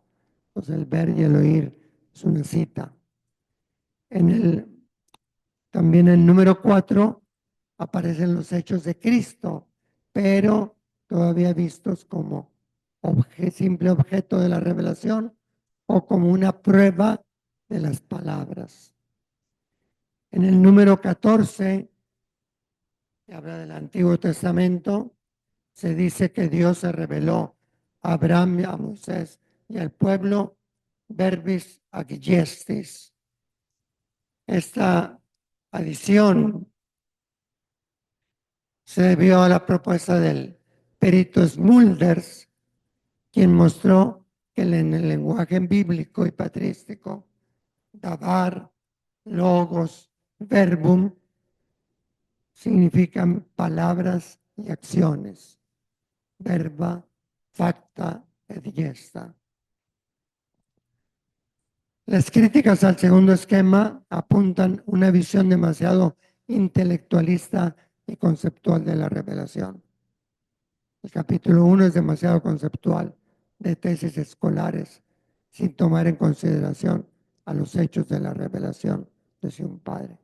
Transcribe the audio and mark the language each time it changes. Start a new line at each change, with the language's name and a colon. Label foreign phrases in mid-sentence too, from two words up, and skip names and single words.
Spanish: Entonces el ver y el oír es una cita. También en el número 4 aparecen los hechos de Cristo, pero todavía vistos como simple objeto de la revelación o como una prueba de las palabras. En el número 14, que habla del Antiguo Testamento, se dice que Dios se reveló a Abraham y a Moisés y al pueblo
Latin: verbis ac gestis.
Spanish: Esta adición se debió a la propuesta del perito Smulders, quien mostró que en el lenguaje bíblico y patrístico, dabar, logos, verbum, significan palabras y acciones.
Latin: Verba, facta et gesta.
Spanish: Las críticas al segundo esquema apuntan una visión demasiado intelectualista y conceptual de la revelación. El capítulo 1 es demasiado conceptual, de tesis escolares, sin tomar en consideración a los hechos de la revelación, decía un padre.